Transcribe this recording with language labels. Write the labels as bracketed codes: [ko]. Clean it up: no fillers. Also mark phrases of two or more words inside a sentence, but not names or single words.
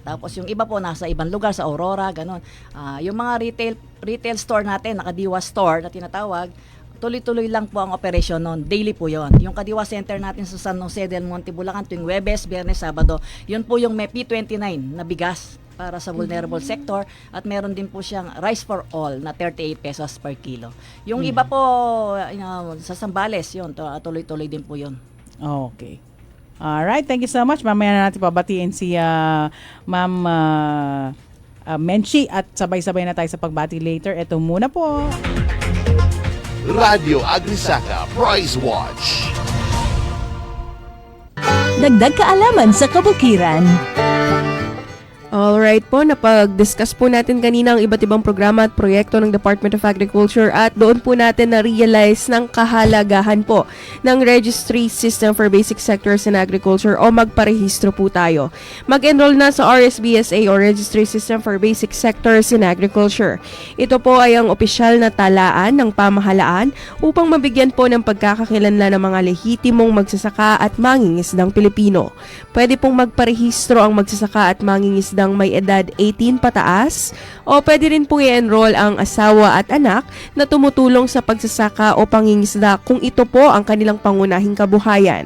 [tl] Tapos yung iba po nasa ibang lugar, sa Aurora, ganun. Yung mga [en] retail store [tl] natin, Kadiwa Store na tinatawag, tuloy-tuloy lang po ang operasyon noon. Daily po yon. Yung Kadiwa Center natin sa San Jose del Monte, Bulacan, tuwing Huwebes, Biyernes, Sabado, yun po yung may P29 na bigas para sa [en] vulnerable sector, [tl] at meron din po siyang [en] rice for all [tl] na 38 pesos [en] per kilo. [tl] Yung iba po sa Zambales, yun, tuloy-tuloy din po yun. Okay. [en] Alright, thank you so much. [tl] Mamaya na natin pabatiin si Ma'am Menchi at sabay-sabay na tayo sa pagbati later. Ito muna po. Radio Agrisaka Price Watch. Dagdag kaalaman sa kabukiran. Alright po, napag-discuss po natin kanina ang iba't ibang programa at proyekto ng Department of Agriculture, at doon po natin na-realize ng kahalagahan po ng Registry System for Basic Sectors in Agriculture o magparehistro po tayo. Mag-enroll na sa RSBSA o Registry System for Basic Sectors in Agriculture. Ito po ay ang opisyal na talaan ng pamahalaan upang mabigyan po ng pagkakakilanlan ng mga lehitimong magsasaka at mangingisdang Pilipino. Pwede pong magparehistro ang magsasaka at mangingisdang may edad 18 pataas, o pwede rin pong i-enroll ang asawa at anak na tumutulong sa pagsasaka o pangingisda kung ito po ang kanilang pangunahing kabuhayan.